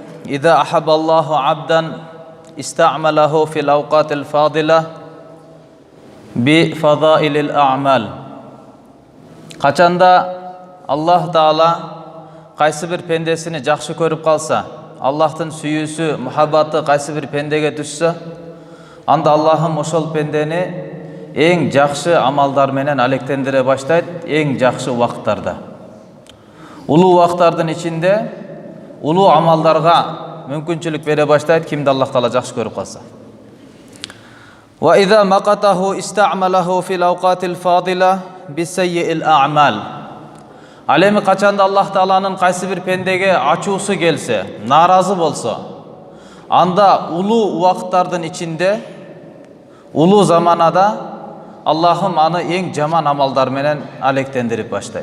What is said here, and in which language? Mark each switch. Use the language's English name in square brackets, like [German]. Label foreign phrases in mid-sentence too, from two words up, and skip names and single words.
[Arabic] إذا أحب الله عبدا استعمله في الأوقات الفاضلة بفضائل الأعمال. [Kyrgyz] Качанда Аллах Таала кайсы бир пендесини жакшы көрүп калса, Аллахтын сүйүүсү, мухаббаты кайсы бир пендеге түшсө, анда Аллахым ошол пендени эң жакшы амалдар менен алектендире баштайт, эң жакшы убакыттарда. Улуу убакыттардын ичинде улуу амалдарга мүмкүнчүлүк бере баштайт, кимди Аллах Таала жакшы көрүп калса. [Arabic] وإذا مقته استعمله في الأوقات الفاضلة بسيئ الأعمال. [Kyrgyz] Ал эми качанда Аллах Тааланын кайсы бир пендеге ачуусу келсе, нааразы болсо, анда улуу убакыттардын ичинде, улуу заманада Аллахым аны эң жаман амалдар менен алектендирип баштайт.